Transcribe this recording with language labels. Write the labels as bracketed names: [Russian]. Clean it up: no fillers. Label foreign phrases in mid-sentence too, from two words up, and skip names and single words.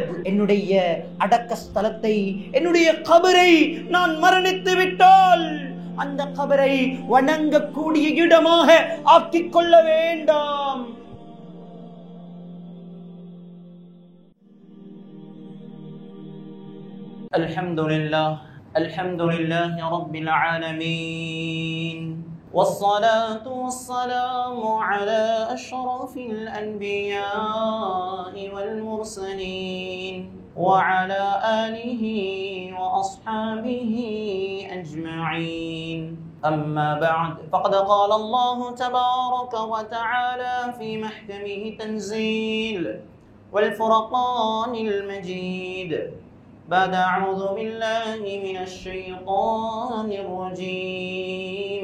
[Tamil] என்னுடைய அடக்க ஸ்தலத்தை, என்னுடைய கபரை நான் மரணித்து விட்டால் அந்த கபரை வணங்கக்கூடிய இடமாக ஆக்கிக் கொள்ள வேண்டாம். [Arabic] الحمد لله الحمد لله رب العالمين. والصلاة والسلام على أشرف الأنبياء والمرسلين وعلى آله وأصحابه أجمعين. أما بعد، فقد قال الله تبارك وتعالى في محكمه تنزيل والفرقان المجيد بعد أعوذ بالله من الشيطان الرجيم.